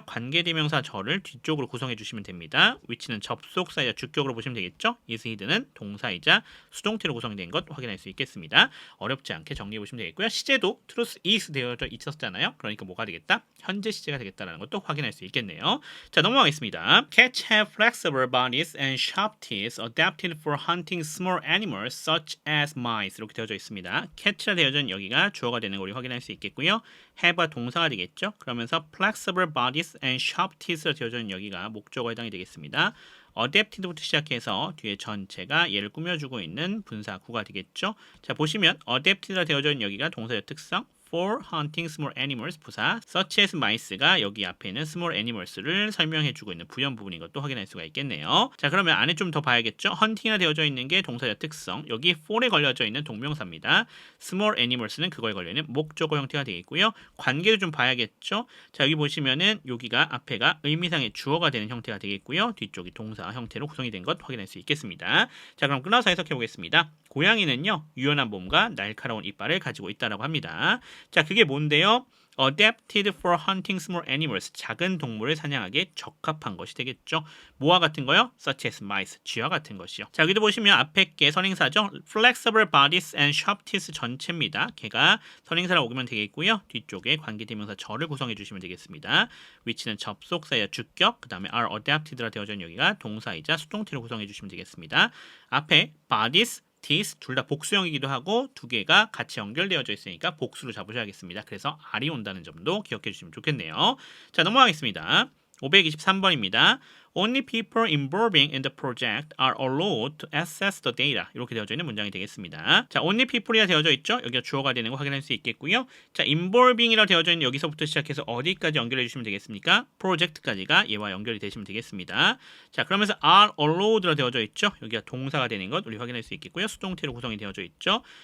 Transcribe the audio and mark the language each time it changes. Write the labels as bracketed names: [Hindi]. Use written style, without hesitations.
[Korean] 관계대명사 절을 뒤쪽으로 구성해 주시면 됩니다. 위치는 접속사이자 주격으로 보시면 되겠죠. is hidden은 동사이자 수동태로 구성된 것 확인할 수 있겠습니다. 어렵지 않게 정리해 보시면 되겠고요. 시제도 truth is 되어져 있었잖아요. 그러니까 뭐가 되겠다? 현재 시제가 되겠다는 것도 확인할 수 있겠네요. 자, 넘어가겠습니다. [English] Cats have flexible bodies and sharp teeth adapted for hunting small animals such as mice [Korean] 이렇게 되어져 있습니다. cat라 되어져 있는 여기가 주어가 되는 걸 우리 확인할 수 있겠고요. have가 동사가 되겠죠. 그러면서 [English] flexible bodies and sharp teeth [Korean] 가 되어져 있는 여기가 목적어에 해당이 되겠습니다. adapted부터 시작해서 뒤에 전체가 얘를 꾸며주고 있는 분사구가 되겠죠. 자, 보시면 adapted가 되어져 있는 여기가 동사의 특성 [English] for hunting small animals [Korean] 부사, [English] such as mice [Korean] 가 여기 앞에 있는 small animals를 설명해주고 있는 부연 부분인 것도 확인할 수가 있겠네요. 자, 그러면 안에 좀 더 봐야겠죠. hunting이나 되어져 있는 게 동사의 특성, 여기 for에 걸려져 있는 동명사입니다. small animals는 그거에 걸려있는 목적어 형태가 되겠고요. 관계를 좀 봐야겠죠. 자, 여기 보시면은 여기가 앞에가 의미상의 주어가 되는 형태가 되겠고요. 뒤쪽이 동사 형태로 구성이 된 것 확인할 수 있겠습니다. 자, 그럼 끊어서 해석해 보겠습니다. 고양이는요, 유연한 몸과 날카로운 이빨을 가지고 있다라고 합니다. 자, 그게 뭔데요? [English] Adapted for hunting small animals. [Korean] 작은 동물을 사냥하기에 적합한 것이 되겠죠. 뭐와 같은 거요? [English] Such as mice. [Korean] 쥐와 같은 것이요. 자, 여기도 보시면 앞에 게 선행사죠. [English] Flexible bodies and sharp teeth [Korean] 전체입니다. 걔가 선행사로 오면 되겠고요. 뒤쪽에 관계대명사 절을 구성해 주시면 되겠습니다. 위치는 접속사야 주격, 그 다음에 [English] are adapted [Korean] 라 되어져 있는 여기가 동사이자 수동태로 구성해 주시면 되겠습니다. 앞에 bodies, teeth 둘 다 복수형이기도 하고 두 개가 같이 연결되어져 있으니까 복수로 잡으셔야겠습니다. 그래서 R이 온다는 점도 기억해 주시면 좋겠네요. 자, 넘어가겠습니다. 523번입니다. [English] Only people involving in the project are allowed to access the data. [Korean] 이렇게 되어져 있는 문장이 되겠습니다. 자, only people이라 되어져 있죠? 여기가 주어가 되는 거 확인할 수 있겠고요. 자, involving이라 되어져 있는 여기서부터 시작해서 어디까지 연결해 주시면 되겠습니까? project까지가 얘와 연결이 되시면 되겠습니다. 자, 그러면서 [English] are allowed [Korean] 라 되어져 있죠? 여기가 동사가 되는 것 우리 확인할 수 있겠고요. 수동태로 구성이 되어져 있죠.